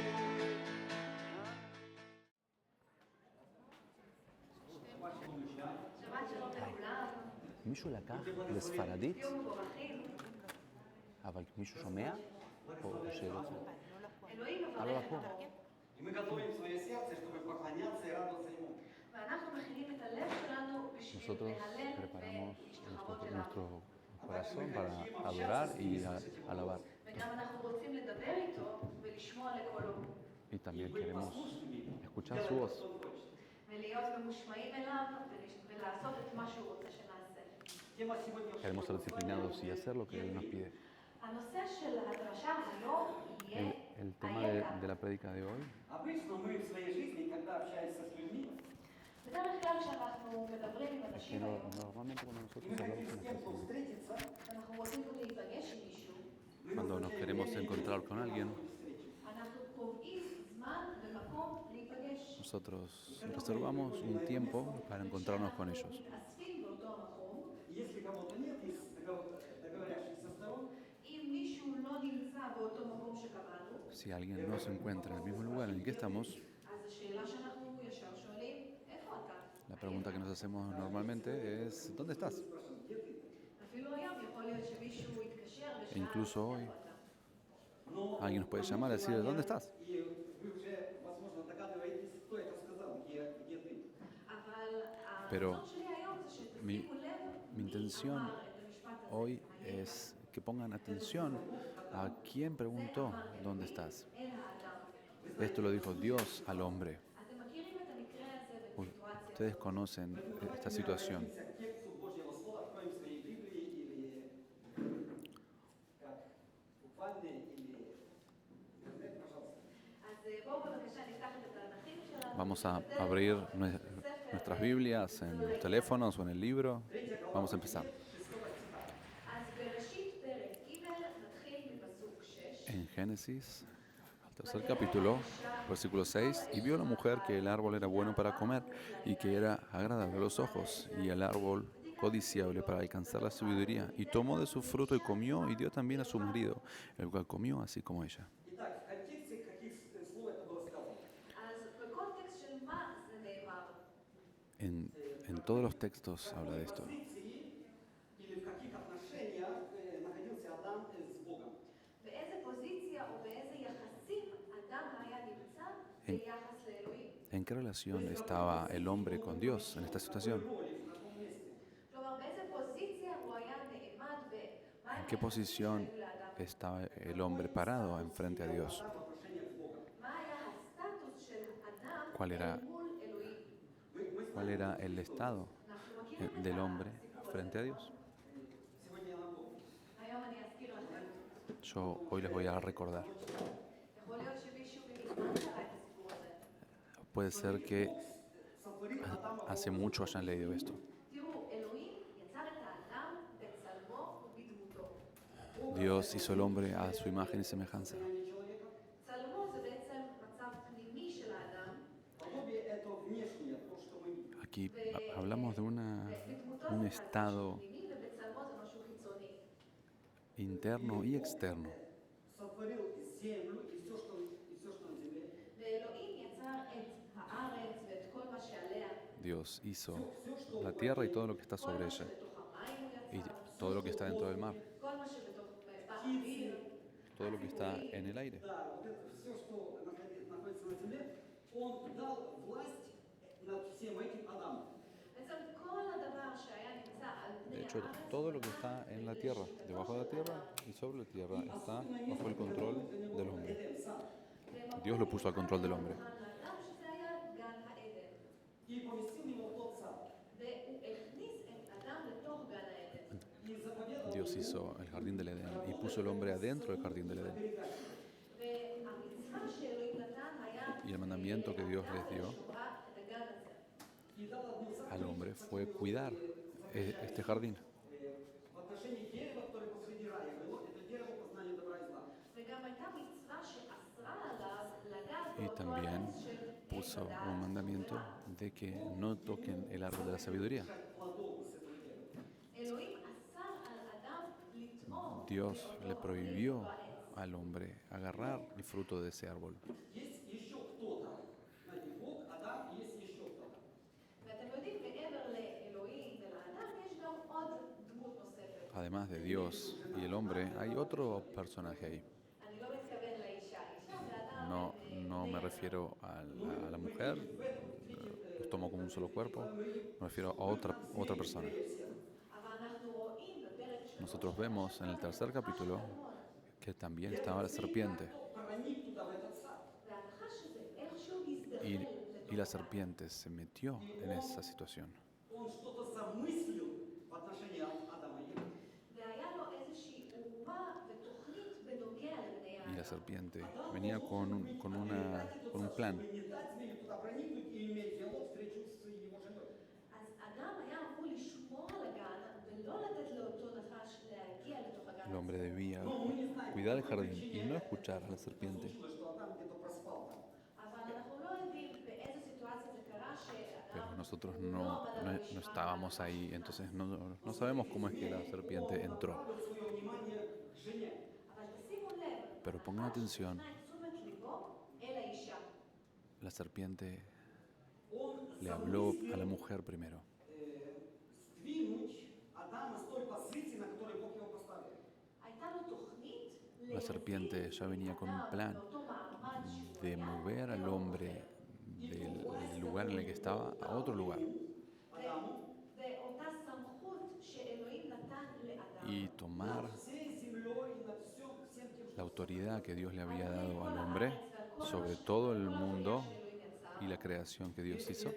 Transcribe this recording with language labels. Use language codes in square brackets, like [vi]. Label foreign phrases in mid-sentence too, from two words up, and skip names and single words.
[he] מישהו לקח לספרדית, אבל מישהו שומע? או שלא? הלא לקום. [ru] И мы готовим свое сердце, чтобы поклоняться и радоваться Ему. [he] ואנחנו מכינים את הלב שלנו בשביל [es] Nosotros [he] להלל [es] preparamos [he] ולהשתחוות אליו. [es] nuestro corazón para adorar y alabar. [he] וגם אנחנו רוצים לדבר איתו ולשמוע לקולו, [es] Y también queremos escuchar su voz. [he] ולהיות ממושמעים אליו ולעשות את מה שהוא רוצה שנעשה. [ru] Тема сегодняшнего [es] Queremos ser disciplinados y hacer lo que Él nos pide. [he] הנושא של הדרשה היום יהיה [es] El tema de la prédica de hoy, [ru] Обычно мы в своей жизни, когда общаемся с людьми, [he] בדרך כלל כשאנחנו מדברים עם [es] es que [he] אנשים היום, [es] normalmente cuando [ru] и [es] nosotros [ru] мы [es] hablamos [ru] хотим [es] con [ru] с [es] las [ru] кем-то [es] personas, [ru] встретиться, [he] אנחנו רוצים להיפגש עם מישהו, [ru] мы [es] cuando nos [ru] назначаем [es] queremos [ru] время и [es] encontrar [ru] место [es] con [ru] для [es] alguien, [ru] такой встречи. [he] אנחנו קובעים זמן ומקום להיפגש. [es] nosotros reservamos un tiempo para encontrarnos con ellos. [he] מתאספים באותו המקום. [ru] И если кого-то нет из договорящихся сторон, [he] אם מישהו לא נמצא באותו מקום שקבענו, [es] Si alguien no se encuentra en el mismo lugar en el que estamos, [he] אז השאלה שאנחנו ישר שואלים, איפה אתה? [es] la pregunta que nos hacemos normalmente es ¿dónde estás? [he] אפילו היום יכול להיות שמישהו יתקשר [es] E incluso [he] ושאל, [es] hoy [he] איפה אתה? [ru] но [es] alguien nos puede llamar y decir ¿dónde estás? [ru] и вы уже, возможно, догадываетесь, кто это сказал, где ты. [he] אבל [es] Pero [he] הרצון שלי היום זה שתשימו [es] mi [he] לב מי [es] intención [he] אמר את המשפט הזה. [es] hoy es que pongan atención a quién preguntó ¿dónde estás? [he] אל האדם. [es] Esto lo dijo Dios al hombre. [he] אתם מכירים את המקרה הזה בסיטואציה. [es] Ustedes conocen esta situación. [ru] Обратимся к тексту Божьего Слова, откроем свои Библии или как буквальные, или интернет, пожалуйста. [he] אז בואו בבקשה נפתח את התנ"כים שלנו. [es] Vamos a abrir nuestras Biblias en los teléfonos o en el libro. Vamos a empezar. [he] אז בראשית פרק ג' נתחיל מפסוק 6. [es] En Génesis, el tercer capítulo, versículo 6, y vio la mujer que el árbol era bueno para comer y que era agradable a los ojos y el árbol codiciable para alcanzar la sabiduría, y tomó de su fruto y comió y dio también a su marido, el cual comió así como ella. [ru] Итак, в контексте каких слов это было сказано? [he] אז בקונטקסט של מה זה נאמר? [es] En todos los textos habla de esto. [ru] Позиции или в каких отношениях находился Адам с Богом? [he] באיזה פוזיציה או באיזה יחסים אדם היה נמצא ביחס לאלוהים? [es] ¿En qué relación estaba el hombre con Dios en esta situación? [ru] Роли в каком месте? [he] כלומר, באיזה פוזיציה הוא היה נעמד ומה [es] ¿En qué posición [he] שהיו לאדם [es] estaba el hombre parado enfrente a Dios. [ru] в отношениях с Богом. [he] מה היה הסטטוס של אדם [es] ¿Cuál era, [he] אל מול אלוהים? [es] cuál era el estado [he] אנחנו מכירים את [es] del hombre [he] הסיפור הזה. [es] frente a Dios? [ru] Сегодня я напомню. [he] היום אני אזכיר לכם. [es] Yo hoy les voy a recordar. [he] יכול להיות שמישהו מזמן קרא את הסיפור הזה. [es] Puede ser que [ru] Сотворил Адама [es] hace mucho hayan leído esto. [he] תראו, אלוהים יצר את האדם בצלמו ובדמותו. [es] Dios hizo el hombre a su imagen y semejanza. [ru] состояние человека. [he] צלמו זה בעצם מצב פנימי של האדם, [ru] Подобие это внешнее, то, что мы видим. [es] Aquí hablamos de [he] ובדמותו [es] un [he] זה [es] estado [he] משהו פנימי ובצלמו זה משהו חיצוני. [es] interno y externo. [ru] Сотворил землю и все, что на земле. [he] ואלוהים יצר את הארץ ואת כל מה שעליה. [es] Dios hizo la tierra y todo lo que está sobre ella, y todo lo que está dentro del mar, [he] כל מה שבתוך באוויר. [es] todo lo que está en el aire. [ru] Да, вот это все, что находится на земле, он дал власть над всем этим Адаму. [he] בעצם כל הדבר שהיה נמצא על [es] De [he] פני [es] hecho, [he] הארץ, [es] todo lo que está en la tierra, debajo de la tierra y sobre la tierra, está bajo el control del hombre. [ru] Эдем сад. [es] Dios lo puso al control del hombre. [he] האדם שזה היה גן העדן. [ru] И поместил его в тот сад. [he] והוא הכניס את אדם לתוך גן העדן. [ru] И заповедал [es] Dios hizo el jardín del Edén y puso el hombre adentro del jardín del Edén. [he] והמצווה שאלוהים נתן היה [es] Y el mandamiento que Dios les dio [he] שומרה את הגן הזה. [ru] и дал одну заповедь [es] al hombre fue cuidar este jardín. [ru] в отношении дерева, которое посреди рая было. Это дерево познания добра и зла. [he] וגם הייתה מצווה שאסרה עליו לגעת [es] Y [he] באותו [es] también [he] עץ של [es] puso [he] עץ הדעת. [es] un mandamiento de que no toquen el árbol de la sabiduría. [ru] Плодов с этого дерева. [he] אלוהים אסר על אדם לטעום [es] Dios le [he] מאותו [es] prohibió [he] העץ. [es] al hombre agarrar el fruto de ese árbol. [ru] Есть еще кто-то. Знаете, Бог, Адам, есть еще кто-то. [he] ואתם יודעים, מעבר לאלוהים ולאדם יש גם עוד דמות נוספת. [es] Además de Dios y el hombre, hay otro personaje ahí. [he] אני לא מתכוון לאישה. אישה ואדם [es] No, [he] הם [es] no me [he] בני [es] refiero a la mujer, los tomo como un solo cuerpo, me refiero a otra persona. [he] אבל אנחנו רואים בפרק 3 [es] Nosotros vemos en el tercer capítulo que también estaba la serpiente [ru] Проник туда, в этот сад. [he] והנחש הזה איכשהו הזדחל [es] y [he] לתוך [es] la [he] האדם. [es] serpiente se metió en esa situación. [ru] Он что-то замыслил в отношении Адама и Евы. [he] והיה לו איזושהי אומה ותוכנית בנוגע לבני [es] Y la [he] האדם. [es] serpiente venía con un plan. [ru] Чтобы не дать змею туда проникнуть и иметь диалог, встречу с его женой. [he] אז אדם היה אמור לשמור על הגן ולא לתת לאותו נחש להגיע לתוך הגן. [es] El hombre debía cuidar el jardín y no escuchar a la serpiente. [ru] Случилось, что Адам где-то проспал там. [he] אבל אנחנו לא יודעים באיזו סיטואציה זה קרה שאדם [es] Pero nosotros no estábamos ahí, entonces no sabemos cómo es que la serpiente entró. [ru] Направил свое внимание к жене. [he] אבל תשימו לב, [es] Pero pongan atención, [he] הפנה את תשומת ליבו אל האישה. [es] la serpiente [ru] Он [es] le habló a la mujer primero. [ru] сдвинуть Адама с той позиции, на которой Бог его поставил. [he] הייתה לו תוכנית [es] La serpiente ya venía con un plan [he] לאותו מעמד שהוא [es] de [he] היה, [es] mover al hombre del lugar en el que estaba a otro lugar [he] ואותה סמכות שאלוהים נתן לאדם. [es] y tomar [ru] Всей землей и над всем тем, [es] la autoridad que Dios le había dado al hombre sobre todo el mundo y la creación que Dios hizo.